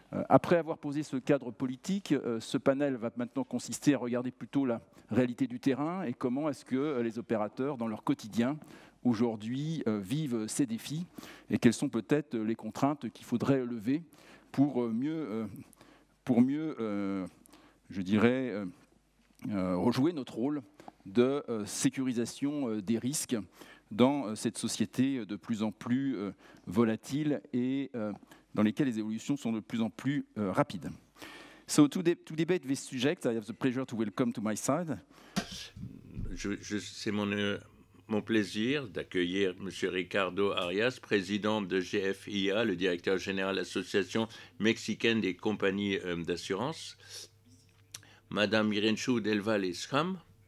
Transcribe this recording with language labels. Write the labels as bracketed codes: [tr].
[fr] Après avoir posé ce cadre politique, ce panel va maintenant consister à regarder plutôt la réalité du terrain et comment est-ce que les opérateurs, dans leur quotidien, aujourd'hui, vivent ces défis et quelles sont peut-être les contraintes qu'il faudrait lever pour mieux je dirais, rejouer notre rôle de sécurisation des risques dans cette société de plus en plus volatile et dans lesquelles les évolutions sont de plus en plus rapides. [en] So to debate this subject, I have the pleasure to welcome to my side. [fr] C'est mon plaisir d'accueillir M. Ricardo Arias, président de GFIA, le directeur général de l'Association mexicaine des compagnies d'assurance, Madame Miranchou Delval Escam.